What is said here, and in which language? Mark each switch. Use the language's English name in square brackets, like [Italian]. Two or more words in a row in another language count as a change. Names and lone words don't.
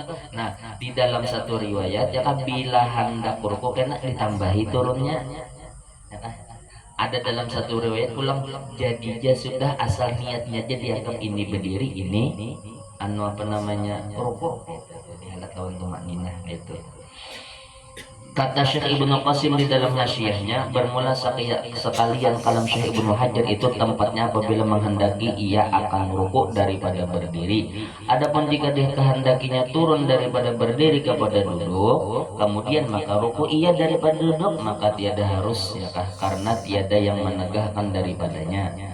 [Banjar] Nah di dalam satu riwayat ya kan bila hendak ruku kena ditambahi turunnya ya kan. Ada dalam satu riwayat pulang jadinya sudah asal niatnya aja dianggap ini berdiri ini anu apa namanya ruku jadi hendak kawan tumak ninah itu. [Malay] Kata Syekh Ibnu Qasim di dalam hasyiahnya bermula sekalian kalam Syekh Ibnu Hajar itu tempatnya apabila menghendaki ia akan rukuk daripada berdiri. Adapun jika dia kehendakinya turun daripada berdiri kepada duduk, kemudian maka rukuk ia daripada duduk, maka tiada harus ya kah karena tiada yang menegahkan daripadanya.